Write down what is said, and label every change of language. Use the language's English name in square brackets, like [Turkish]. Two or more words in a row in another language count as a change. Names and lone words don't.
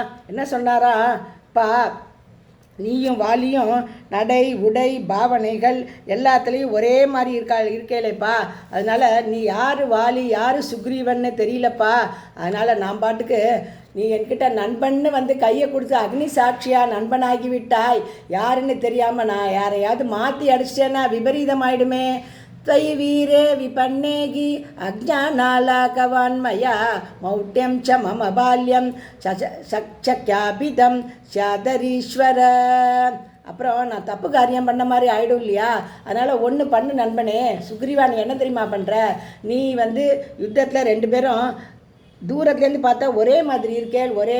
[Tamil] என்ன சொன்னாரா, பா நீயும் வாலியும் நடை உடை பாவனைகள் எல்லாத்துலேயும் ஒரே மாதிரி இருக்கேலேப்பா, அதனால் நீ யார் வாலி யார் சுக்ரீவன்னு தெரியலப்பா, அதனால் நான் பாட்டுக்கு நீ என்கிட்ட நண்பன்னு வந்து கையை கொடுத்து அக்னி சாட்சியாக நண்பனாகி விட்டாய், யாருன்னு தெரியாமல் நான் யாரையாவது மாற்றி அடிச்சிட்டேன்னா விபரீதமாயிடுமே. [Sanskrit] त्वयि वीरे विपन्नेगी अज्ञानालाकवान्मया मौढ्यं च मम बाल्यं शक्याभिधं स्याद्धरीश्वर. [Tamil] அப்புறம் நான் தப்பு காரியம் பண்ண மாதிரி ஆகிடும் இல்லையா, அதனால் ஒன்று பண்ணு நண்பனே. சுக்ரீவா நீ என்ன தெரியுமா பண்ணுற, நீ வந்து யுத்தத்தில் 2 பேரும் தூரத்துலேருந்து பார்த்தா ஒரே மாதிரி இருக்கேள், ஒரே